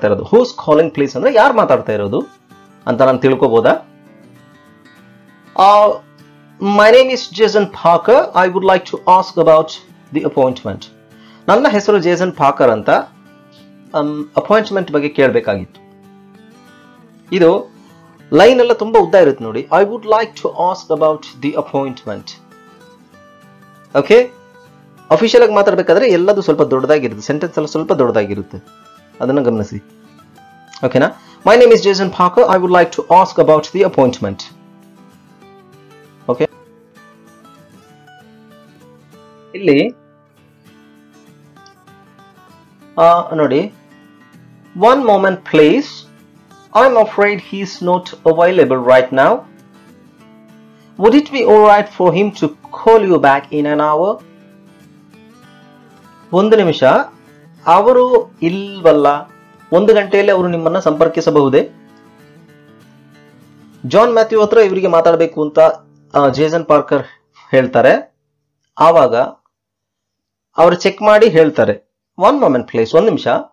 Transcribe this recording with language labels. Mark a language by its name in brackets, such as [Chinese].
[English] Who's calling please [Kannada] ಅಂದ್ರೆ ಯಾರು ಮಾತಾಡ್ತಾ ಇರೋದು ಅಂತ ನಾನು ತಿಳ್ಕೋಬೋದಾ? [English] My name is Jason Parker. I would like to ask about the appointment. [Kannada] ನನ್ನ ಹೆಸರು ಜೇಸನ್ ಪಾಕರ್ ಅಂತ. ಅಪಾಯಿಂಟ್ಮೆಂಟ್ ಬಗ್ಗೆ ಕೇಳಬೇಕಾಗಿತ್ತು. ಇದು ಲೈನ್ ಎಲ್ಲ ತುಂಬಾ ಉದ್ದ ಇರುತ್ತೆ ನೋಡಿ. [English] I would like to ask about the appointment. [Kannada] Okay, official ಆಗಿ ಮಾತಾಡಬೇಕಾದ್ರೆ ಎಲ್ಲದು ಸ್ವಲ್ಪ ದೊಡ್ಡದಾಗಿರುತ್ತೆ, ಸೆಂಟೆನ್ಸ್ ಎಲ್ಲ ಸ್ವಲ್ಪ ದೊಡ್ಡದಾಗಿರುತ್ತೆ, ಅದನ್ನು ಗಮನಿಸಿ. ಓಕೆನಾ? [English] My name is Jason Parker. I would like to ask about the appointment. [Kannada] Okay, ಇಲ್ಲಿ ನೋಡಿ, [English] one moment please. I'm afraid he's not available right now. Would it be alright for him to call you back in an hour? [Kannada] ಒಂದು ನಿಮಿಷ, ಅವರು ಇಲ್ವಲ್ಲ, ಒಂದು ಗಂಟೆಯಲ್ಲಿ ಅವರು ನಿಮ್ಮನ್ನ ಸಂಪರ್ಕಿಸಬಹುದೇ? ಜಾನ್ ಮ್ಯಾಥ್ಯೂ ಹತ್ರ ಇವರಿಗೆ ಮಾತಾಡಬೇಕು ಅಂತ ಜೇಸನ್ ಪಾರ್ಕರ್ ಹೇಳ್ತಾರೆ. ಆವಾಗ ಅವರು ಚೆಕ್ ಮಾಡಿ ಹೇಳ್ತಾರೆ, [English] one moment please, [Kannada] ಒಂದು ನಿಮಿಷ.